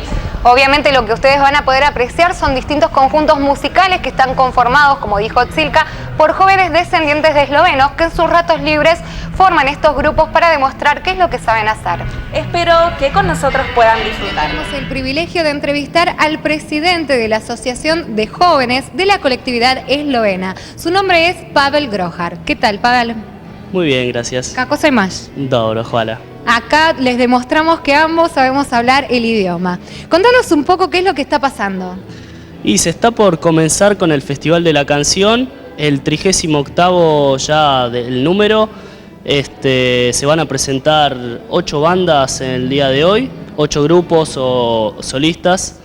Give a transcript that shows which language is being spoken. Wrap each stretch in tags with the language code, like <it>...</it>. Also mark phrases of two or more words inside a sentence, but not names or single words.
<es>Obviamente lo que ustedes van a poder apreciar son distintos conjuntos musicales que están conformados, como dijo Tsilka, por jóvenes descendientes de eslovenos que en sus ratos libres forman estos grupos para demostrar qué es lo que saben hacer. Espero que con nosotros puedan disfrutar. Tenemos el privilegio de entrevistar al presidente de la Asociación de Jóvenes de la colectividad eslovena. Su nombre es Pavel Grohar. ¿Qué tal, Pavel? Muy bien, gracias.</es> <sl>Kako se imaš? Dobro, hvala.</sl> <es>Acá les demostramos que ambos sabemos hablar el idioma. Contanos un poco qué es lo que está pasando. Y se está por comenzar con el Festival de la Canción, el 38º ya del número. Se van a presentar 8 bandas en el día de hoy, 8 grupos o solistas.</es>